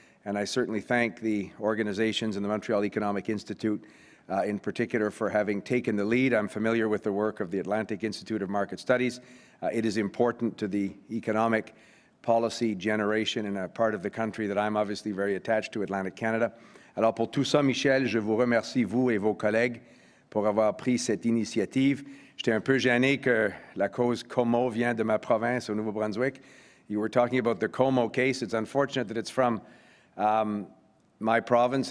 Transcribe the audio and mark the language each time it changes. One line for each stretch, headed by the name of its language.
English: And I certainly thank the organizations and the Montreal Economic Institute in particular for having taken the lead. I'm familiar with the work of the Atlantic Institute of Market Studies. It is important to the economic policy generation in a part of the country that I'm obviously very attached to, Atlantic Canada.
French: Alors pour tout ça, Michel, je vous remercie, vous et vos collègues, pour avoir pris cette initiative. J'étais un peu gêné que la cause Como vient de ma province au Nouveau-Brunswick.
English: You were talking about the Como case. It's unfortunate that it's from my province.